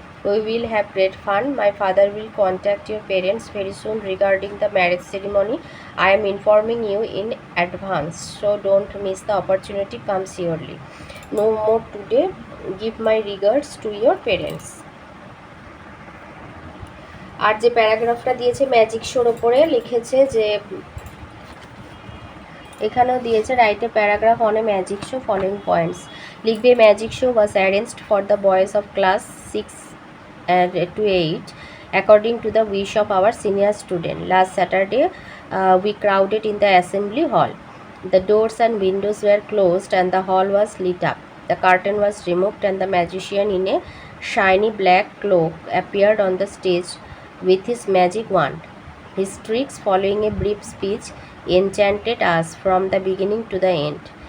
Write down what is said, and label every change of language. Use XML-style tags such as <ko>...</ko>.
<en>We will have great fun. My father will contact your parents very soon regarding the marriage ceremony. I am informing you in advance, so don't miss the opportunity. Come surely. No more today. Give my regards to your parents.</en> <bn>আর যে প্যারাগ্রাফটা দিয়েছে magic শোর ওপরে লিখেছে যে এখানেও দিয়েছে</bn> <en>Write a paragraph on a magic show following points.</en> <bn>লিখবে,</bn> <en>Magic show was arranged for the boys of class 6 to 8 according to the wish of our senior student. Last Saturday we crowded in the assembly hall. The doors and windows were closed and the hall was lit up. The curtain was removed and the magician in a shiny black cloak appeared on the stage with his magic wand. His tricks, following a brief speech, enchanted us from the beginning to the end.</en>